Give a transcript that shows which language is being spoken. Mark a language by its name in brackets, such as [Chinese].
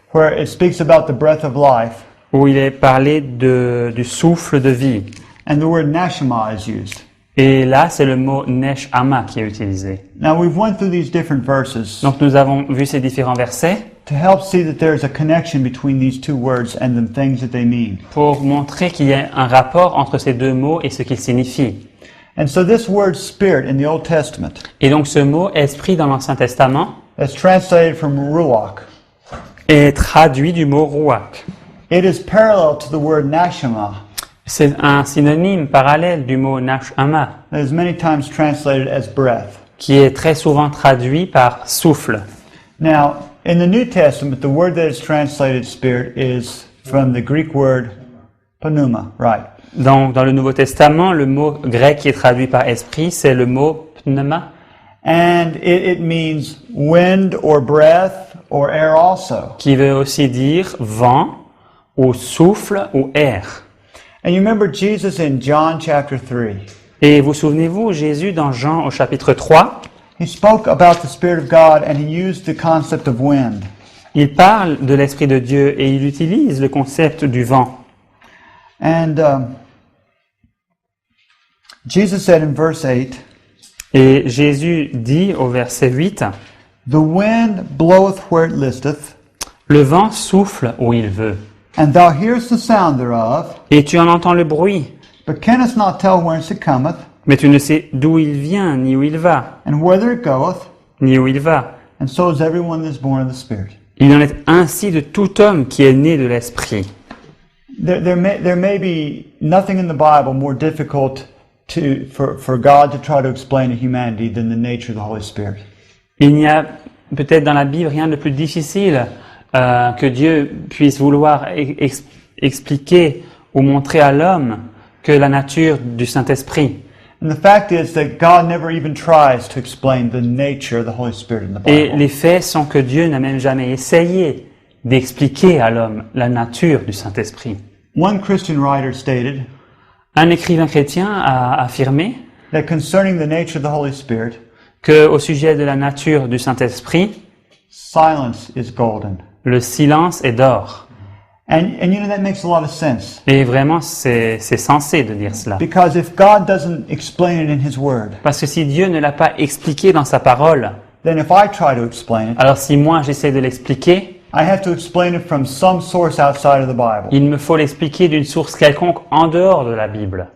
[English] where it speaks about the breath of life, [French] où il est parlé du souffle de vie. [English] and the word neshama is used. [French] Et là, c'est le mot neshama qui est utilisé. [English] Now we've went through these different verses [French] Donc nous avons vu ces différents versets [English] to help see that there's a connection between these two words and the things that they mean. [French] pour montrer qu'il y a un rapport entre ces deux mots et ce qu'ils signifient. [English] And so this word spirit in the Old Testament [French] Et donc ce mot esprit dans l'Ancien Testament [English] is translated from ruach. [French] est traduit du mot ruach. [English] It is parallel to the word neshama [French] C'est un synonyme parallèle du mot neshama, [English] that is many times translated as breath. [French] qui est très souvent traduit par souffle. [English] Now, in the New Testament, the word that is translated spirit is from the Greek word pneuma, right? [French] Dans le Nouveau Testament, le mot grec qui est traduit par esprit, c'est le mot pneuma, [English] And it means wind or breath or air also. [French] qui veut aussi dire vent ou souffle ou air. [English] And you remember Jesus in John chapter 3. [French] Et vous souvenez-vous, Jésus dans Jean au chapitre 3, [English] He spoke about the Spirit of God and he used the concept of wind. [French] il parle de l'Esprit de Dieu et il utilise le concept du vent. [English] And Jesus said in verse 8, [French] Et Jésus dit au verset 8, [English] "The wind bloweth where it listeth, [French] le vent souffle où il veut, [English] and thou hearest the sound thereof, [French] et tu en entends le bruit, [English] but canst not tell whence it cometh, [French] mais tu ne sais d'où il vient, ni où il va, [English] and whither it goeth. [French] ni où il va. [English] And so is everyone that is born of the Spirit." [French] Il en est ainsi de tout homme qui est né de l'Esprit. [English] There may be nothing in the Bible more difficult for God to try to explain to humanity than the nature of the Holy Spirit. [French] Il n'y a peut-être dans la Bible rien de plus difficile que Dieu puisse vouloir expliquer ou montrer à l'homme que la nature du Saint-Esprit. [English] And the fact is that God never even tries to explain the nature of the Holy Spirit in the [French] Et [English] Bible. [French] les faits sont que Dieu n'a même jamais essayé d'expliquer à l'homme la nature du Saint-Esprit. [English] One Christian writer stated [French] Un écrivain chrétien a affirmé [English] that concerning the nature of the Holy Spirit, [French] que au sujet de la nature du Saint-Esprit, [English] silence is golden. [French] le silence est d'or. [English] And you know, that makes a lot of sense. [French] Et vraiment, c'est sensé de dire cela. [English] Because if God doesn't explain it in His Word, [French] Parce que si Dieu ne l'a pas expliqué dans sa parole, [English] then if I try to explain it, [French] alors si moi j'essaie de l'expliquer, [English] I have to explain it from some source outside of the Bible. [French] il me faut l'expliquer d'une source quelconque en dehors de la Bible.